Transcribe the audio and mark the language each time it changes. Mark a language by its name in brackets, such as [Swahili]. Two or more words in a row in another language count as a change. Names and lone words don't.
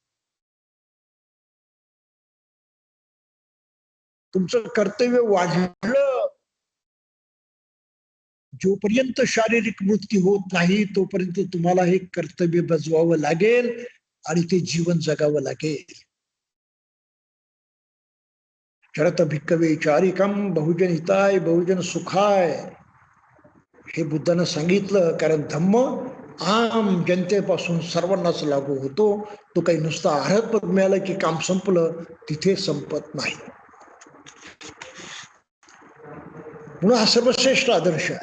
[Marathi] तुमचं कर्तव्य वाढलं. जोपर्यंत शारीरिक मृत्यू होत नाही तोपर्यंत तुम्हाला हे कर्तव्य बजवावं लागेल आणि ते जीवन जगावं लागेल. [Pali] चरत भिक्कवे चारिकम बहुजन हिताय बहुजन सुखाय, [Marathi] हे बुद्धानं सांगितलं. कारण धम्म आम जनतेपासून सर्वांनाच लागू होतो. तो काही नुसता अर्हत पद मिळालं की काम संपलं, तिथे संपत नाही. म्हणून हा सर्वश्रेष्ठ आदर्श आहे.